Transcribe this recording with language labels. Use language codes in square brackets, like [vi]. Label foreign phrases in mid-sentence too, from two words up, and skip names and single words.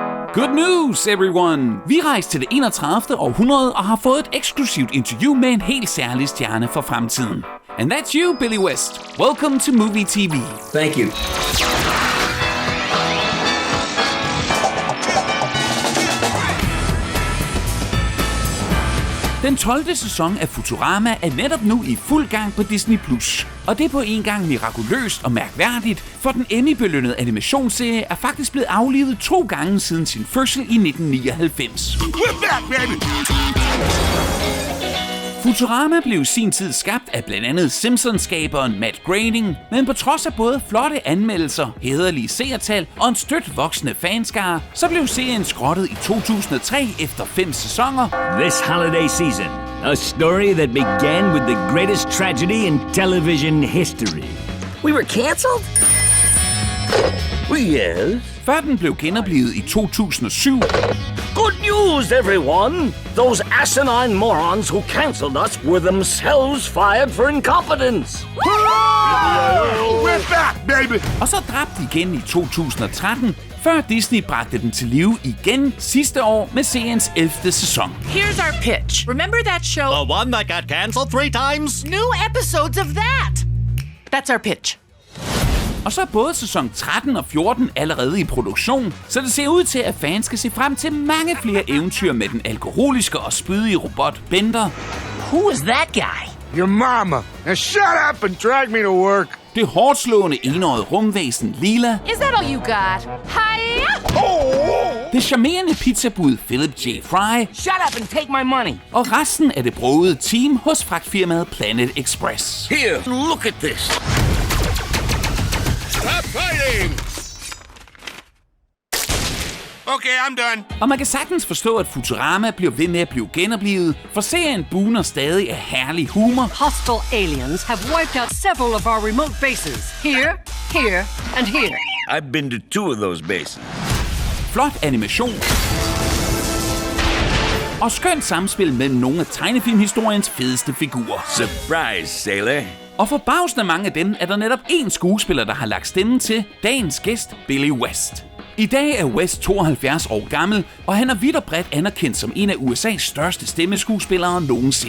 [en] Good news, everyone! [da] Vi rejste til det 31. århundrede og har fået et eksklusivt interview med en helt særlig stjerne for fremtiden. [en] And that's you, Billy West. Welcome to Moovy TV. Thank you. [da] Den 12. sæson af Futurama er netop nu i fuld gang på Disney+. Og det er på en gang mirakuløst og mærkværdigt, for den Emmy-belønnede animationsserie er faktisk blevet aflivet 2 gange siden sin fødsel i 1999. Futurama blev i sin tid skabt af blandt andet Simpsons-skaberen Matt Groening, men på trods af både flotte anmeldelser, hæderlige seertal og en støt voksende fanskare, så blev serien skrottet i 2003 efter 5 sæsoner. [en] This holiday season, a story that began with the greatest tragedy in television history. We were canceled? Yes. [da] Før den blev genoplivet i 2007. [en] Good news, everyone! Those asinine morons who cancelled us were themselves fired for incompetence. We're back, baby! [da] Og så dræbt igen i 2013, før Disney bragte den til live igen sidste år med seriens 11. sæson. [en] Here's our pitch. Remember that show? The one that got cancelled 3 times? New episodes of that! That's our pitch. [da] Og så er både sæson 13 og 14 allerede i produktion, så det ser ud til, at fans skal se frem til mange flere eventyr med den alkoholiske og spydige robot Bender. [en] Who is that guy? Your mama. Now shut up and drag me to work. [da] Det hårdslående enårede rumvæsen Lila. [en] Is that all you got? Hiya! [da] Det charmerende pizzabud Philip J. Fry. [en] Shut up and take my money. [da] Og resten af det brogede team hos fragtfirmaet Planet Express. [en] Here, look at this. Stop fighting! Okay, I'm done. [da] Og man kan sagtens forstå, at Futurama bliver ved med at blive genoplivet, for serien buner stadig af herlig humor. [en] Hostile aliens have wiped out several of our remote bases. Here, here, and here. I've been to 2 of those bases. [da] Flot animation. Og skønt samspil mellem nogle af tegnefilmhistoriens fedeste figurer. [en] Surprise, sailor. [da] Og forbavsende mange af dem er der netop én skuespiller, der har lagt stemmen til, dagens gæst, Billy West. I dag er West 72 år gammel, og han er vidt og bredt anerkendt som en af USA's største stemmeskuespillere nogensinde.